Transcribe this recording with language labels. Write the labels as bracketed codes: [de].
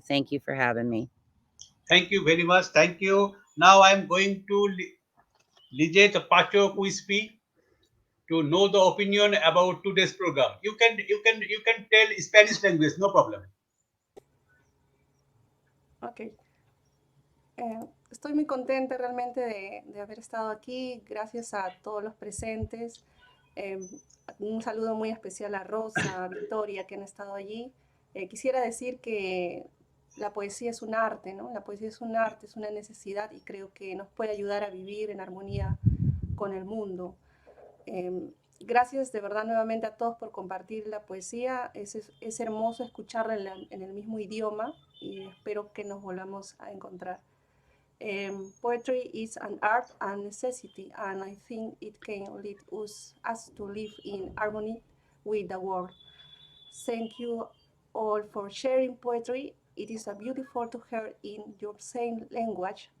[en] Thank you for having me. Thank you very much. Thank you. Now I am going to Lizeth Pacco Quispe to know the opinion about today's program. You can tell Spanish language, no problem. Ok. [es] Estoy muy contenta realmente de haber estado aquí. Gracias a todos los presentes. Un saludo muy especial a Rosa, a Victoria, que han estado allí. Quisiera decir que la poesía es un arte, ¿no? La poesía es un arte, es una necesidad, y creo que nos puede ayudar a vivir en armonía con el mundo. Gracias de verdad nuevamente a todos por compartir la poesía. Es hermoso escucharla en el mismo idioma, y espero que nos volvamos a encontrar. [en] Poetry is an art and necessity, and I think it can lead us to live in harmony with the world. Thank you all for sharing poetry. It is a beautiful to hear in your same language.